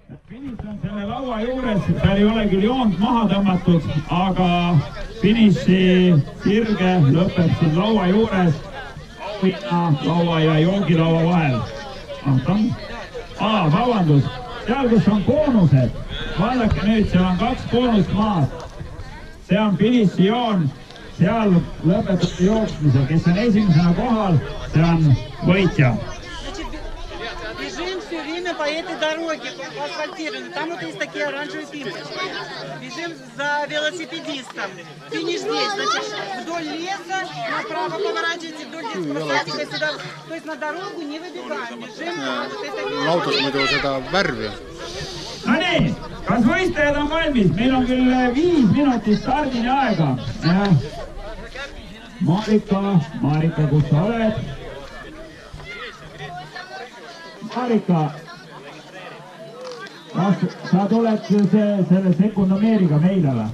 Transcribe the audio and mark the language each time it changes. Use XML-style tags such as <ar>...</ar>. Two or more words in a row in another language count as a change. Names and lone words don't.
<et>Finiš on selle laua juures, seal ei ole küll joont maha tõmmatud, aga finiši sirge lõpeb siin laua juures, laua ja joogilaua vahel. Vabandus, seal kus on boonused, vaadake nüüd, seal on 2 boonust maas. See on finiši joon, seal lõpetate jooksmise, kes on esimesena kohal, see on võitja.</et> <ru>Бежим все время по этой дороге, асфальтированной. Там вот есть такие оранжевые пимпочки. Бежим за велосипедистом. Финиш здесь, значит, вдоль леса, направо поворачивайте, вдоль детского садика сюда. То есть на дорогу не выбегаем. Бежим по вот этой...</ru> <et>Autos muidu seda värvi. No nii, kas võistajad on valmis? Meil on küll 5 minutit stardini aega. Marika, kus sa oled? Marika, kas sa tuled selle sekundomeeriga meile või?</et>